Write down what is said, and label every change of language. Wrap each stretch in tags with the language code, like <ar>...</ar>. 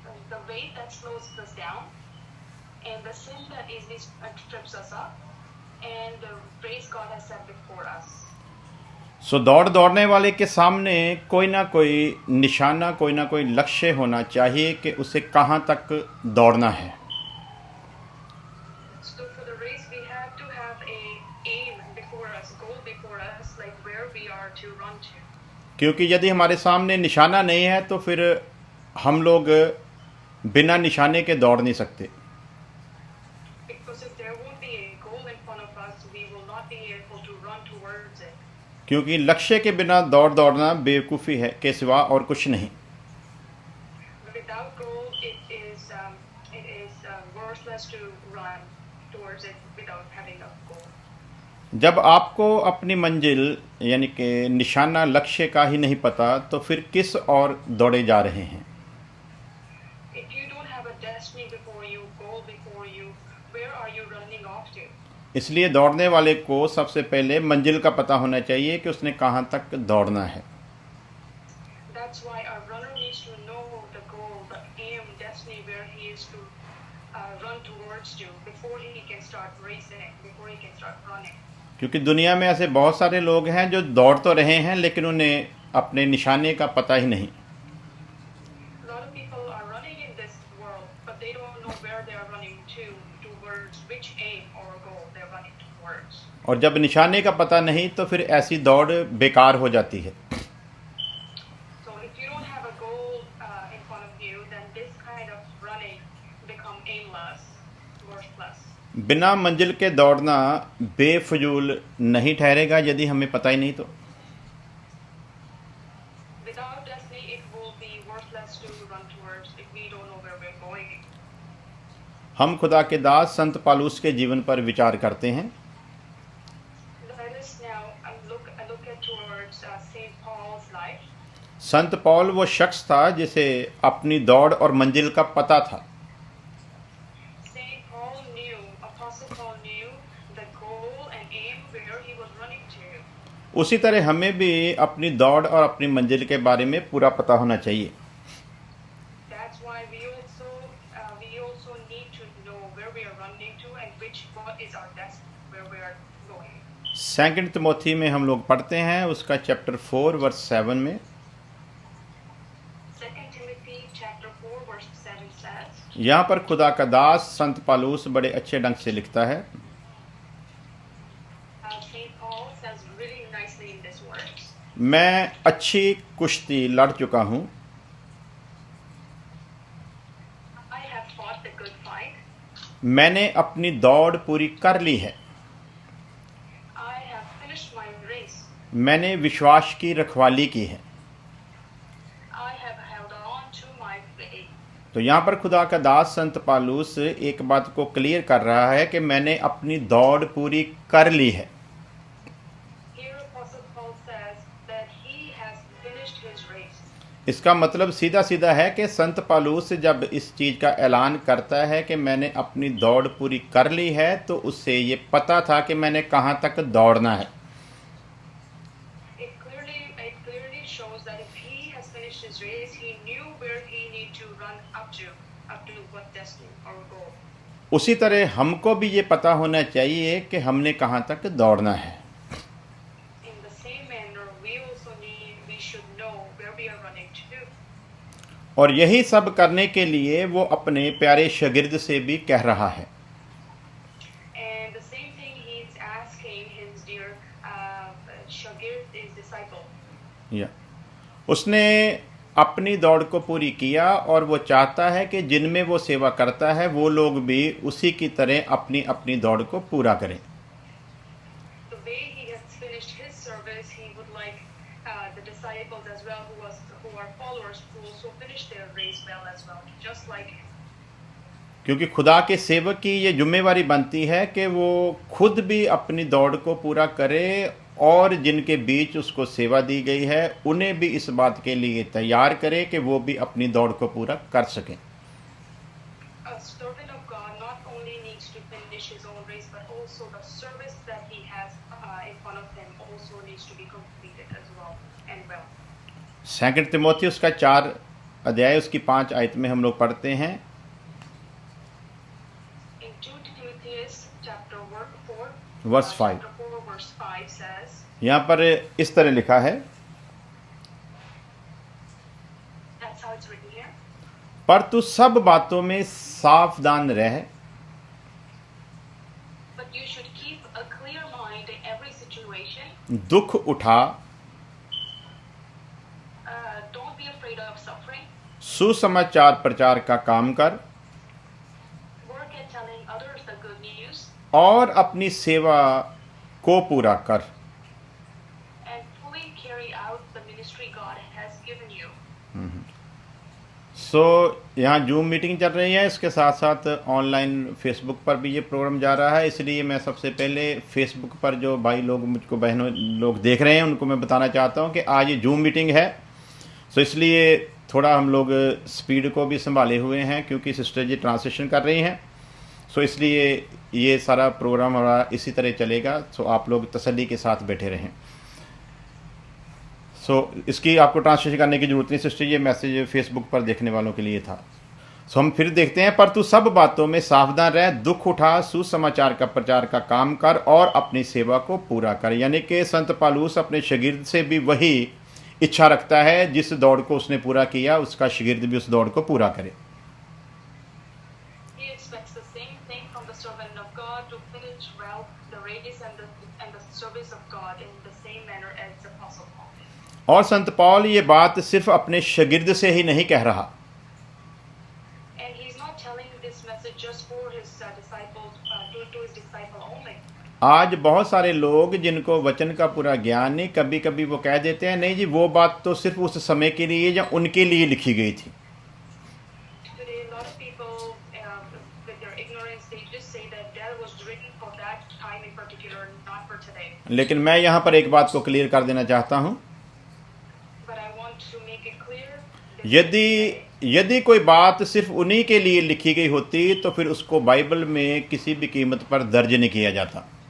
<en>The weight that slows us down, and the sin that easily trips us up, and the race God has set before us.</en> <hi>सो दौड़ने वाले के सामने कोई ना कोई निशाना, कोई ना कोई लक्ष्य होना चाहिए कि उसे कहाँ तक दौड़ना है।</hi> <en>So for the race we have to have a aim before us, goal before us, like where we are to run to.</en> <hi>क्योंकि यदि हमारे सामने निशाना नहीं है तो फिर हम लोग बिना निशाने के दौड़ नहीं सकते।</hi> <en>Because if there won't be a goal in front of us, we will not be able to run towards it.</en> <hi>क्योंकि लक्ष्य के बिना दौड़ना बेवकूफ़ी है के सिवा और कुछ नहीं।</hi> <en>Without goal, it is worthless to run towards it without having a goal.</en> <hi>जब आपको अपनी मंजिल यानी कि निशाना लक्ष्य का ही नहीं पता तो फिर किस और दौड़े जा रहे हैं।</hi> <en>If you don't have a destiny before you, goal before you, where are you running off to?</en> <hi>इसलिए दौड़ने वाले को सबसे पहले मंजिल का पता होना चाहिए कि उसने कहाँ तक दौड़ना है।</hi> <en>That's why a runner needs to know the goal, the aim, destiny, where he is to run towards to before he can start racing, before he can start running.</en> <hi>क्योंकि दुनिया में ऐसे बहुत सारे लोग हैं जो दौड़ तो रहे हैं लेकिन उन्हें अपने निशाने का पता ही नहीं।</hi> <en>A lot of people are running in this world, but they don't know where they are running towards which aim or goal they're running towards.</en> <hi>और जब निशाने का पता नहीं तो फिर ऐसी दौड़ बेकार हो जाती है।</hi> <en>So if you don't have a goal in front of you, then this kind of running become aimless, worthless.</en> <hi>बिना मंजिल के दौड़ना बेफजूल नहीं ठहरेगा यदि हमें पता ही नहीं तो।</hi> <en>Without destiny, it will be worthless to run towards if we don't know where we're going.</en> <hi>हम खुदा के दास संत पालूस के जीवन पर विचार करते हैं।</hi> <en>Let us now look at towards Saint Paul's life.</en> <hi>संत पौल वो शख्स था जिसे अपनी दौड़ और मंजिल का पता था।</hi> <en>Saint Paul knew, Apostle Paul knew the goal and aim where he was running to.</en> <hi>उसी तरह हमें भी अपनी दौड़ और अपनी मंजिल के बारे में पूरा पता होना चाहिए।</hi> <en>That's why we also need to know where we are running to and what is our destiny, where we are going.</en> <hi>Second Timothy में हम लोग पढ़ते हैं उसका चैप्टर 4 वर्स 7 में।</hi> <en>2 Timothy chapter 4 verse 7 says,</en> <hi>यहाँ पर खुदा का दास संत पालूस बड़े अच्छे ढंग से लिखता है,</hi> <en>Saint Paul says really nicely in this verse,</en> <hi>मैं अच्छी कुश्ती लड़ चुका हूँ,</hi> <en>I have fought the good fight,</en> <hi>मैंने अपनी दौड़ पूरी कर ली है,</hi> <en>I have finished my race,</en> <hi>मैंने विश्वास की रखवाली की है।</hi> <en>I have held on to my faith.</en> <hi>तो यहाँ पर खुदा का दास संत पालूस एक बात को क्लियर कर रहा है कि मैंने अपनी दौड़ पूरी कर ली है।</hi> <en>Here Apostle Paul says that he has finished his race.</en> <hi>इसका मतलब सीधा सीधा है कि संत पालूस जब इस चीज़ का ऐलान करता है कि मैंने अपनी दौड़ पूरी कर ली है, तो उससे ये पता था कि मैंने कहाँ तक दौड़ना है।</hi> <en>It clearly shows that if he has finished his race, he knew where he need to run up to what destiny or goal.</en> <hi>उसी तरह हमको भी ये पता होना चाहिए कि हमने कहाँ तक दौड़ना है।</hi> <en>In the same manner, we should know where we are running to.</en> <hi>और यही सब करने के लिए वो अपने प्यारे शागिर्द से भी कह रहा है।</hi> <en>And the same thing he's asking his dear Shagird, his disciple.</en> <hi>या उसने अपनी दौड़ को पूरी किया और वो चाहता है कि जिनमें वो सेवा करता है वो लोग भी उसी की तरह अपनी अपनी दौड़ को पूरा करें।</hi> <en>The way he has finished his service, he would like the disciples as well, who are followers, to also finish their race well as well, just like him.</en> <hi>क्योंकि खुदा के सेवक की ये जिम्मेवारी बनती है कि वो खुद भी अपनी दौड़ को पूरा करे और जिनके बीच उसको सेवा दी गई है उन्हें भी इस बात के लिए तैयार करे कि वो भी अपनी दौड़ को पूरा कर सकें।</hi> <en>A servant of God not only needs to finish his own race, but also the service that he has in front of him also needs to be completed as well and well.</en> <hi>Second तीमुथियुस का 4 अध्याय उसकी 5 आयत में हम लोग पढ़ते हैं,</hi> <en>In 2 Timothy chapter 4</en> <hi>verse 5।</hi> <en>chapter 4 verse 5 says,</en> <hi>यहाँ पर इस तरह लिखा है,</hi> <en>that's how it's written here.</en> <hi>पर तू सब बातों में सावधान रह,</hi> <en>But you should keep a clear mind in every situation.</en> <hi>दुख उठा,</hi> <en>Don't be afraid of suffering.</en> <hi>सुसमाचार प्रचार का काम कर</hi> <en>Work at telling others the good news</en> <hi>और अपनी सेवा को पूरा कर।</hi> <en>and fully carry out the ministry God has given you.</en> <hi>यहाँ जूम मीटिंग चल रही है, इसके साथ साथ ऑनलाइन फेसबुक पर भी ये प्रोग्राम जा रहा है, इसलिए मैं सबसे पहले फेसबुक पर जो भाई लोग मुझको बहनों लोग देख रहे हैं उनको मैं बताना चाहता हूँ कि आज ये जूम मीटिंग है। सो इसलिए थोड़ा हम लोग स्पीड को भी संभाले हुए हैं क्योंकि सिस्टर जी ट्रांसलेशन कर रही हैं। सो इसलिए ये सारा प्रोग्राम हमारा इसी तरह चलेगा। सो आप लोग तसल्ली के साथ बैठे रहें। सो इसकी आपको ट्रांसलेशन करने की ज़रूरत नहीं सिस्टर, ये मैसेज फेसबुक पर देखने वालों के लिए था। सो हम फिर देखते हैं, पर तू सब बातों में सावधान रह, दुख उठा, सुसमाचार का प्रचार का काम कर और अपनी सेवा को पूरा कर। यानी कि संत पालूस अपने शागिर्द से भी वही इच्छा रखता है, जिस दौड़ को उसने पूरा किया उसका शागिर्द भी उस दौड़ को पूरा करे।</hi> <en>He expects the same thing from the servant of God to finish well the race and the service of God in the same manner as the Apostle Paul did.</en> <hi>और संत पौल ये बात सिर्फ अपने शागिर्द से ही नहीं कह रहा,</hi> <en>And he's not telling this message just for his disciples, to his disciple only.</en> <hi>आज बहुत सारे लोग जिनको वचन का पूरा ज्ञान नहीं, कभी कभी वो कह देते हैं नहीं जी वो बात तो सिर्फ उस समय के लिए या उनके लिए लिखी गई थी।</hi> <en>Today, a lot of people, with their ignorance, they just say that was written for that time in particular, not for today.</en> <hi>लेकिन मैं यहाँ पर एक बात को क्लियर कर देना चाहता हूँ,</hi> <en>But I want to make it clear.</en> <hi>यदि कोई बात सिर्फ उन्हीं के लिए लिखी गई होती तो फिर उसको बाइबल में किसी भी कीमत पर दर्ज नहीं किया जाता।</hi>